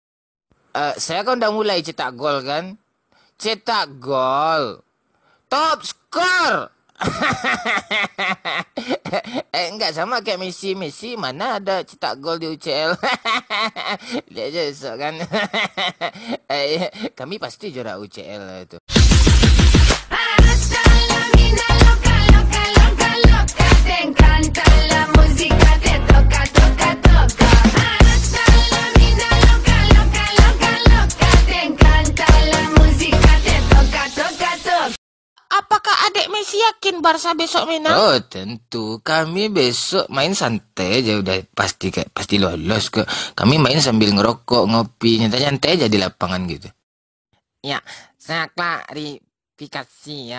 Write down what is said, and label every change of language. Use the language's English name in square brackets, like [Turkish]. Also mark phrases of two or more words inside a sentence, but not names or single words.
[Indonesian] Saya kan udah mulai cetak gol kan, cetak gol, top skor. Enggak sama kayak Messi mana ada cetak gol di UCL. Lihat aja besok kan. Kami pasti juara UCL lah itu. [Spanish] Hasta la mina loca, loca, loca, loca. Te encanta la música, te toca, toca, toca. Hasta la mina loca, loca, loca, loca. Te encanta la música, te toca, toca, toca. [Indonesian] Apakah adik Messi yakin Barca besok menang? Oh tentu, kami besok main santai aja udah pasti lolos ke. Kami main sambil ngerokok, ngopi, nyantai-nyantai aja di lapangan gitu. Ya, saya klarifikasi ya.